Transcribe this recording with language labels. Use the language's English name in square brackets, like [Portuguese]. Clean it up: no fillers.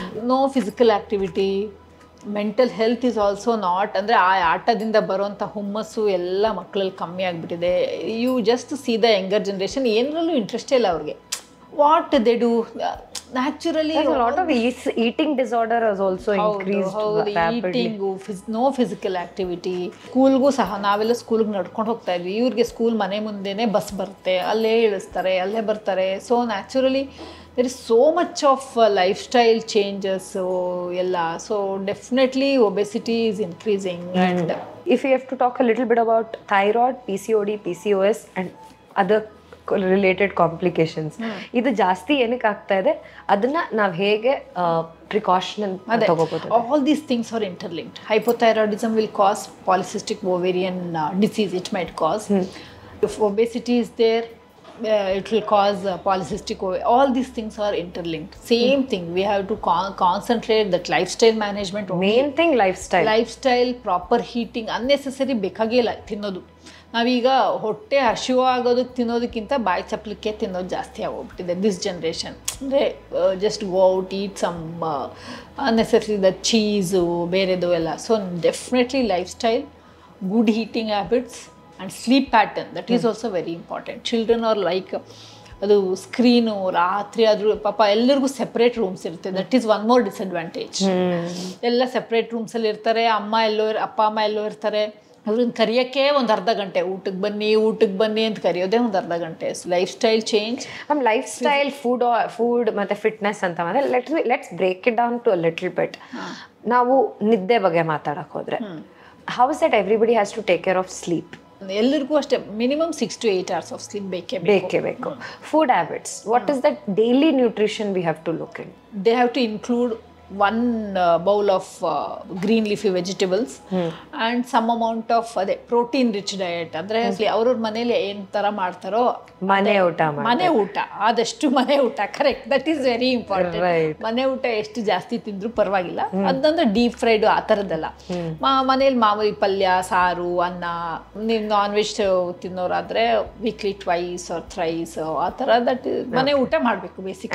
[English] No physical activity, mental health is also not. [Kannada] ಅಂದರೆ ಆ ಆಟದಿಂದ ಬರೋಂಥ ಹುಮ್ಮಸ್ಸು ಎಲ್ಲ ಮಕ್ಕಳಲ್ಲಿ ಕಮ್ಮಿ ಆಗಿಬಿಟ್ಟಿದೆ. [English] you just see the younger generation, [Kannada] ಏನರಲ್ಲೂ ಇಂಟ್ರೆಸ್ಟೇ ಇಲ್ಲ ಅವ್ರಿಗೆ. [English] What they do, naturally a lot of eating disorder has also increased rapidly. No physical activity. [Kannada] ಸ್ಕೂಲ್ಗೂ ಸಹ ನಾವೆಲ್ಲ ಸ್ಕೂಲ್ಗೆ ನಡ್ಕೊಂಡು ಹೋಗ್ತಾ ಇದ್ವಿ, ಇವ್ರಿಗೆ ಸ್ಕೂಲ್ ಮನೆ ಮುಂದೆನೇ ಬಸ್ ಬರುತ್ತೆ, ಅಲ್ಲೇ ಇಳಿಸ್ತಾರೆ, ಅಲ್ಲೇ ಬರ್ತಾರೆ. [English] So naturally there is so much of lifestyle changes ಎಲ್ಲ. So definitely obesity is increasing. And if you have to talk a little bit about thyroid, PCOD, PCOS and other related complications, [Kannada] ಇದು ಜಾಸ್ತಿ ಏನಕ್ಕೆ ಆಗ್ತಾ ಇದೆ, ಅದನ್ನ ನಾವು ಹೇಗೆ precaution ತಗೋಬಹುದು? [English] All these things are interlinked. Hypothyroidism will cause polycystic ovarian disease, it might cause. If obesity is there, it will cause polycystic ovarian. All these things are interlinked. Same thing, we have to concentrate that lifestyle management. Main thing lifestyle, proper heating. [Kannada] unnecessary ಬೇಕಾಗಿಲ್ಲ ತಿನ್ನೋದು. ನಾವೀಗ ಹೊಟ್ಟೆ ಹಸಿವಾಗೋದಕ್ಕೆ ತಿನ್ನೋದಕ್ಕಿಂತ ಬಾಯಿ ಚಪ್ಪಲಿಕ್ಕೆ ತಿನ್ನೋದು ಜಾಸ್ತಿ ಆಗೋಗ್ಬಿಟ್ಟಿದೆ [English] This generation. ಅಂದರೆ just go out, eat some unnecessary the cheese [Kannada] ಬೇರೆದು ಎಲ್ಲ. [English] So definitely lifestyle, good eating habits and sleep pattern, that is also very important. Children are like [Kannada] ಅದು ಸ್ಕ್ರೀನು ರಾತ್ರಿ ಆದರೂ ಪಾಪ ಎಲ್ಲರಿಗೂ ಸೆಪ್ರೇಟ್ ರೂಮ್ಸ್ ಇರುತ್ತೆ. [English] That is one more disadvantage. [Kannada] ಎಲ್ಲ separate ರೂಮ್ಸಲ್ಲಿ ಇರ್ತಾರೆ, ಅಪ್ಪ ಅಮ್ಮ ಎಲ್ಲೋ ಇರ್ತಾರೆ. ಅವ್ರನ್ನ ಕರೆಯೋಕ್ಕೆ ಒಂದು ಅರ್ಧ ಗಂಟೆ, ಊಟಕ್ಕೆ ಬನ್ನಿ ಅಂತ ಕರೆಯೋದೇ ಒಂದು ಅರ್ಧ ಗಂಟೆ. [English] lifestyle change, lifestyle, food ಮತ್ತು fitness [Kannada] ಅಂತ ಅಂದರೆ [English] Let's break it down to a little bit. [Kannada] ನಾವು ನಿದ್ದೆ ಬಗ್ಗೆ ಮಾತಾಡಕ್ಕೆ ಹೋದರೆ, [English] How is that everybody has to take care of sleep? [Kannada] ಎಲ್ಲರಿಗೂ ಅಷ್ಟೇ minimum 6 to 8 hours of sleep ಬೇಕೇ ಬೇಕು. [English] Food habits, what is that daily nutrition we have to look in? They have to include one bowl of green leafy vegetables and some amount of protein rich diet. [Kannada] ಅಂದ್ರೆ ಅವ್ರ ಮನೇಲಿ ಏನ್ ತರ ಮಾಡ್ತಾರೋ ಮನೆ ಊಟ ಆದಷ್ಟು ಮನೆ ಊಟ. [English] Correct, that is very important. [Kannada] ಮನೆ ಊಟ ಎಷ್ಟು ಜಾಸ್ತಿ ತಿಂದ್ರು ಪರವಾಗಿಲ್ಲ, ಅದಂದ್ರೆ ಡೀಪ್ ಫ್ರೈಡ್ ಆ ಥರದ್ದೆಲ್ಲ. ಮನೇಲಿ ಮಾಮೂಲಿ ಪಲ್ಯ, ಸಾರು, ಅನ್ನ. ನೀವು non veg ತಿನ್ನೋರಾದ್ರೆ [English] weekly twice or thrice [Kannada] ಆ ಥರ ದಟ್ ಮನೆ ಊಟ ಮಾಡಬೇಕು ಬೇಸಿಕ್.